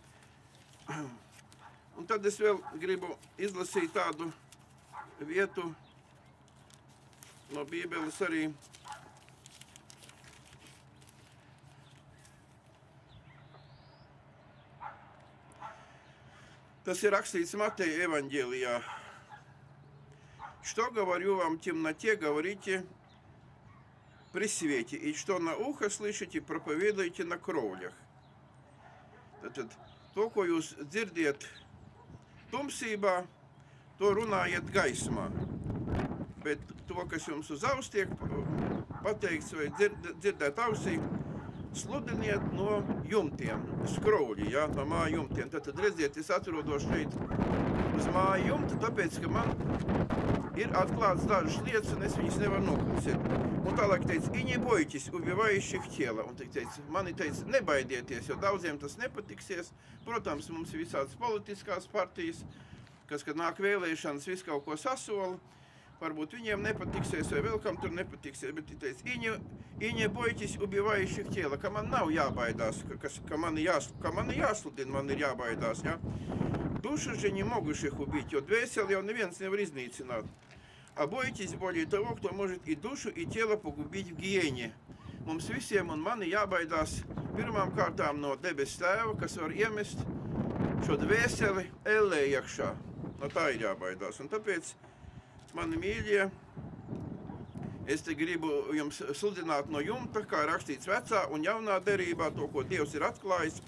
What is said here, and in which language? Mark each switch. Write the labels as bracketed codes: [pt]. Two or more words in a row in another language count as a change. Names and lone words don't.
[lv] Un tad es vēl gribu izlasīt tādu vietu no Bībeles arī. Tas ir rakstīts Mateja evaņģēlijā. [ru] Что говорю вам в темноте, говорите при свете, и что на ухо слышите, проповедуйте на кровлях. [lv] Tātad, to, ko jūs dzirdiet tumsībā, to runājiet gaismā. Bet to, kas jums uz auss tiek pateikts vai dzirdēt ausī, sludiniet no jumtiem, skrovļi, ja, no māju jumtiem. Tad redziet, es atrodos šeit uz māju jumta, tāpēc, ka man ir atklāts dažas lietas, un es viņas nevaru noklusēt. Un tālāk teica, [ru] и не бойтесь убивающих тела. [lv] Un teica, mani teica, nebaidieties, jo daudziem tas nepatiksies. Protams, mums ir visādas politiskās partijas, kas, kad nāk vēlēšanas, visu kaut ko sasola. Varbūt viņiem nepatiksies, vai vēl kam tur nepatiksies, bet viņi teica, [ru] и не бойтесь убивающих тела, [lv] ka man nav jābaidās, ka man ir jāsludina, man ir jābaidās, ja? [ru] Dušu же не могущих убить, [lv] jo dvēseli jau neviens nevar iznīcināt. [ru] А бойтесь более того, кто может и душу, и тело погубить в гиене. [lv] Mums visiem un man ir jābaidās pirmām kārtām no debes tēva, kas var iemest šo dvēseli ellē iekšā. No tā ir jābaidās. Un tāpēc, mani mīļie, es te gribu jums sludināt no jumta, kā rakstīts vecā un jaunā derībā, to, ko Dievs ir atklājis.